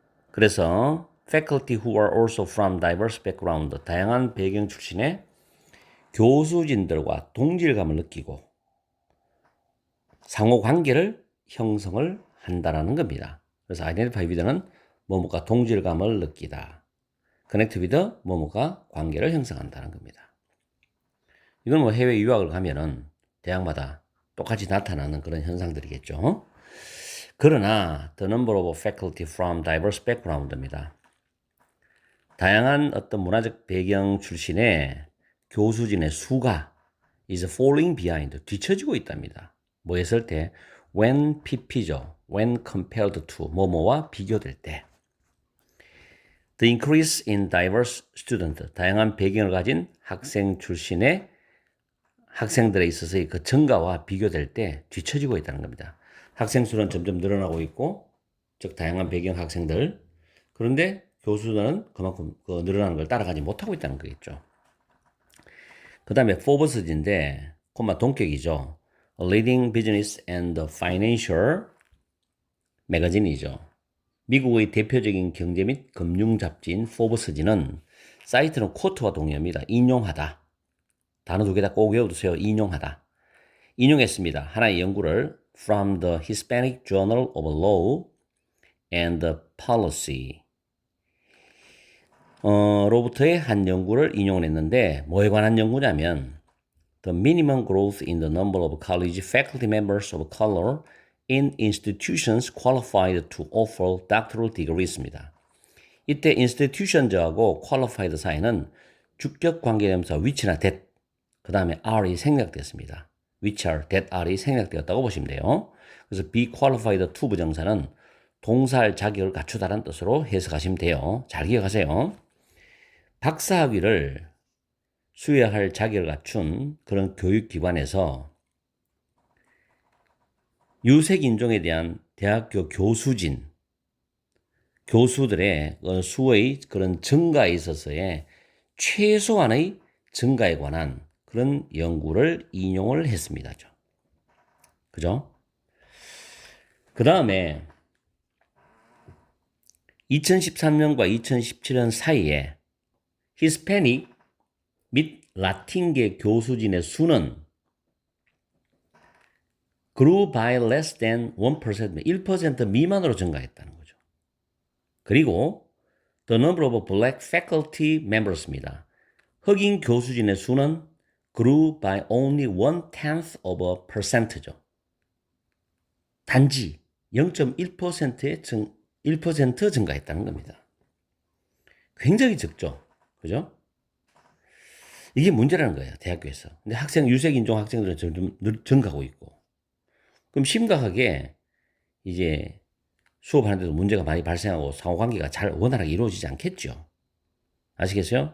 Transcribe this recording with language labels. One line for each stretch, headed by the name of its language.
Korean: 그래서
English: faculty who are also from diverse background,
Korean: 다양한 배경 출신의 교수진들과 동질감을 느끼고 상호 관계를 형성을 한다라는 겁니다. 그래서 identify with는 뭐뭐가 동질감을 느끼다. connect with 뭐뭐가 관계를 형성한다는 겁니다. 이건 뭐 해외 유학을 가면은 대학마다 똑같이 나타나는 그런 현상들이겠죠. 그러나
English: the number of faculty from diverse background입니다.
Korean: 다양한 어떤 문화적 배경 출신의 교수진의 수가
English: is falling behind,
Korean: 뒤처지고 있답니다. 뭐 했을 때 when pp죠.
English: when compared to
Korean: 뭐뭐와 비교될 때.
English: The increase in diverse student,
Korean: 다양한 배경을 가진 학생 출신의 학생들에 있어서의 그 증가와 비교될 때 뒤처지고 있다는 겁니다. 학생 수는 점점 늘어나고 있고, 즉 다양한 배경 학생들. 그런데 교수는 그만큼 그 늘어나는 걸 따라가지 못하고 있다는 거겠죠. 그 다음에 포브스인데, 콤마 동격이죠.
English: A leading business and financial 매거진이죠.
Korean: 미국의 대표적인 경제 및 금융 잡지인 포브스지는 사이트는 쿼트와 동의합니다. 인용하다. 단어 두 개 다 꼭 외워두세요. 인용하다. 인용했습니다. 하나의 연구를
English: from the Hispanic Journal of Law and Policy
Korean: 로부터의 한 연구를 인용을 했는데 뭐에 관한 연구냐면
English: the minimum growth in the number of college faculty members of color in institutions qualified to offer doctoral degrees입니다.
Korean: 이때 institution하고 qualified 사이는 주격 관계대명사 which나 that 그 다음에 R이 생략됐습니다. which are, that R이 생략되었다고 보시면 돼요. 그래서 be qualified to 부정사는 동사할 자격을 갖추다라는 뜻으로 해석하시면 돼요. 잘 기억하세요. 박사학위를 수여할 자격을 갖춘 그런 교육기관에서 유색인종에 대한 대학교 교수진, 교수들의 수의 그런 증가에 있어서의 최소한의 증가에 관한 그런 연구를 인용을 했습니다. 그죠? 그 다음에 2013년과 2017년 사이에 히스패닉 및 라틴계 교수진의 수는
English: grew by less than 1%,
Korean: 1% 미만으로 증가했다는 거죠.
English: 그리고 the number of black faculty members입니다.
Korean: 흑인 교수진의 수는
English: grew by only 1/10 of a percent죠.
Korean: 단지 0.1%의 1% 증가했다는 겁니다. 굉장히 적죠. 그죠? 이게 문제라는 거예요. 대학교에서. 근데 유색인종 학생들은 점점 증가하고 있고. 그럼 심각하게 이제 수업하는데도 문제가 많이 발생하고 상호관계가 잘 원활하게 이루어지지 않겠죠. 아시겠어요?